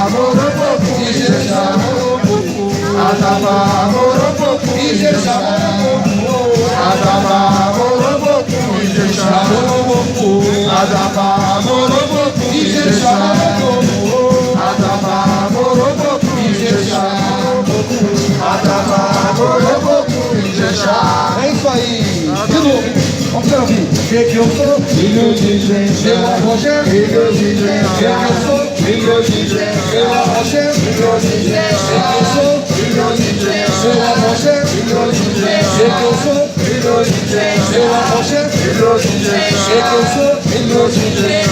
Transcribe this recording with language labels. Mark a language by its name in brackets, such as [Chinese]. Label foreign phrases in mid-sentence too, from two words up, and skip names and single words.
[Yoruba] Moropoku, Ìjẹ̀ṣà Moropoku, Àtàbà Moropoku, Ìjẹ̀ṣà Moropoku, Àtàbà Moropoku, Ìjẹ̀ṣà Moropoku, Àtàbà Moropoku, Ìjẹ̀ṣà Moropoku, Àtàbà Moropoku, Ìjẹ̀ṣà Moropoku, Àtàbà Moropoku, Ìjẹ̀ṣà. [Portuguese] É isso aí. De novo. Vamos ouvir. Que eu sou filho de gente, eu arrochei, filho de gente, que eu sou filho de gente, eu arrochei, filho de gente, que eu sou filho de gente, eu arrochei, filho de gente, que eu sou filho de gente, eu arrochei, filho de gente, que eu sou filho de gente.